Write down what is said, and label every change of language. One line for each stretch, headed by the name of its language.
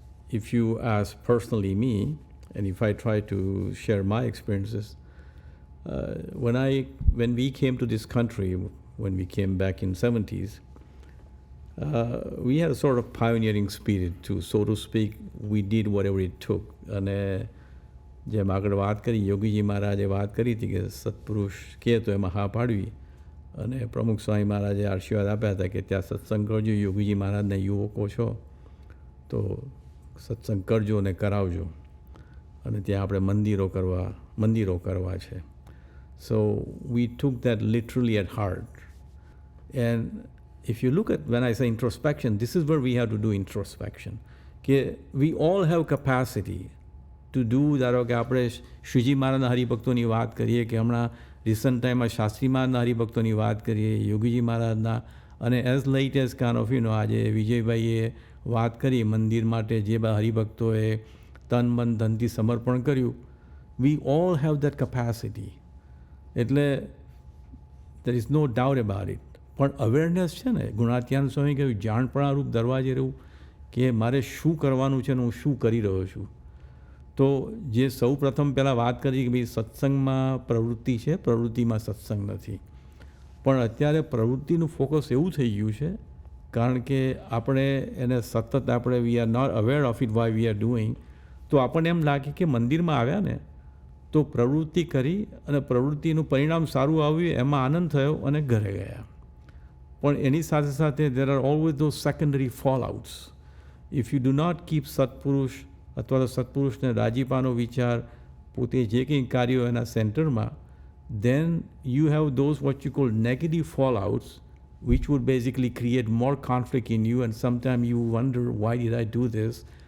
English: If you ask personally me, and if I try to share my experiences, when we came to this country, when we came back in 70s, we had a sort of pioneering spirit too, so to speak. We did whatever it took.
Gujarati: And જેમ આગળ વાત કરી, યોગીજી મહારાજે વાત કરી હતી કે સત્પુરુષ કહે તો એમાં હા પાડવી, અને પ્રમુખ સ્વામી મહારાજે આશીર્વાદ આપ્યા હતા કે ત્યાં સત્સંગ કરજો, યોગીજી મહારાજને યુવકો છો તો સત્સંગ કરજો અને કરાવજો, અને ત્યાં આપણે મંદિરો કરવા છે.
English: So we took that literally at heart. And if you look at, when I say introspection, this is where we have to do introspection. We all have capacity to do.
Gujarati: ધારો કે આપણે શ્રીજી મહારાજના હરિભક્તોની વાત કરીએ, કે હમણાં રિસન્ટ ટાઈમમાં શાસ્ત્રી મહારાજના હરિભક્તોની વાત કરીએ, યોગીજી મહારાજના, અને
English: as late as kind of
Gujarati: આજે વિજયભાઈએ વાત કરી મંદિર માટે જે હરિભક્તોએ તન મન ધનથી સમર્પણ કર્યું.
English: We all have that capacity.
Gujarati: એટલે
English: There is no doubt about it.
Gujarati: પણ અવેરનેસ છે ને, ગુણાત્યાન સ્વામી કહ્યું જાણપણારૂપ દરવાજે રહેવું, કે મારે શું કરવાનું છે ને હું શું કરી રહ્યો છું. તો જે સૌ પ્રથમ પહેલાં વાત કરી કે ભાઈ સત્સંગમાં પ્રવૃત્તિ છે, પ્રવૃત્તિમાં સત્સંગ નથી. પણ અત્યારે પ્રવૃત્તિનું ફોકસ એવું થઈ ગયું છે, કારણ કે આપણે એને સતત આપણે
English: We are not aware of it why we are doing.
Gujarati: તો આપણને એમ લાગે કે મંદિરમાં આવ્યા ને તો પ્રવૃત્તિ કરી અને પ્રવૃત્તિનું પરિણામ સારું આવ્યું, એમાં આનંદ થયો અને ઘરે ગયા. પણ એની સાથે સાથે
English: There are always those secondary fallouts. If you do not keep સત્પુરુષ
Gujarati: અથવા તો સત્પુરુષને રાજીપાનો વિચાર, પોતે જે કંઈ કાર્યો એના સેન્ટરમાં,
English: then you have those what you call negative fallouts, which would basically create more conflict in you, and sometimes you wonder, why did I do this?